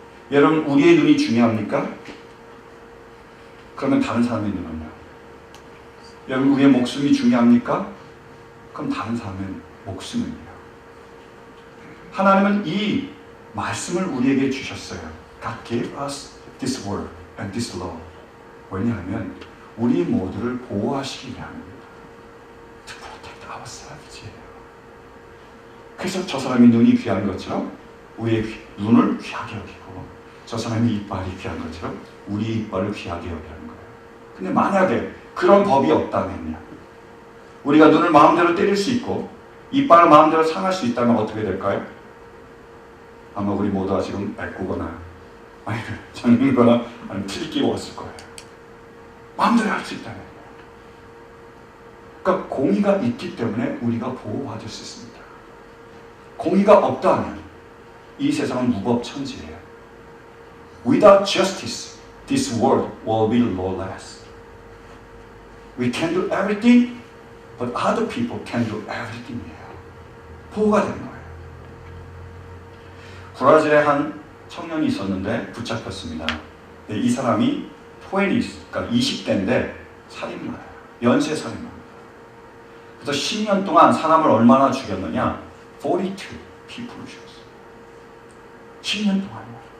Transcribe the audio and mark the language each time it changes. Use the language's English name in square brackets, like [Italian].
[Korean] 여러분, 우리의 눈이 중요합니까? 그러면 다른 사람의 눈은요? 여러분, 우리의 목숨이 중요합니까? 그럼 다른 사람의 목숨은요? 하나님은 이 말씀을 우리에게 주셨어요. [English] God gave us this word and this law. [Korean] 왜냐하면 우리 모두를 보호하시기 위함입니다. [English] To protect ourselves. [Korean] 그래서 저 사람이 눈이 귀한 것처럼 우리의 눈을 귀하게 여기고 저 사람이 이빨이 귀한 것처럼 우리 이빨을 귀하게 여기라는 거예요. 근데 만약에 그런 법이 없다면요, 우리가 눈을 마음대로 때릴 수 있고 이빨을 마음대로 상할 수 있다면 어떻게 될까요? 아마 우리 모두가 지금 애꾸거나 아니면 장는거나 아니면 틀기 먹었을 거예요. 마음대로 할 수 있다면. 그러니까 공의가 있기 때문에 우리가 보호받을 수 있습니다. 공의가 없다면 이 세상은 무법천지예요. [English] Without justice, this world will be lawless. We can do everything, but other people can do everything [Korean] 이에요. 보호가 되는 거예요. 브라질에 한 청년이 있었는데 붙잡혔습니다. 이 사람이 20, 그러니까 20대인데 살인마예요. 연쇄 살인마입니다. 그래서 10년 동안 사람을 얼마나 죽였느냐? 42 people을 죽였어요. 10년 동안요.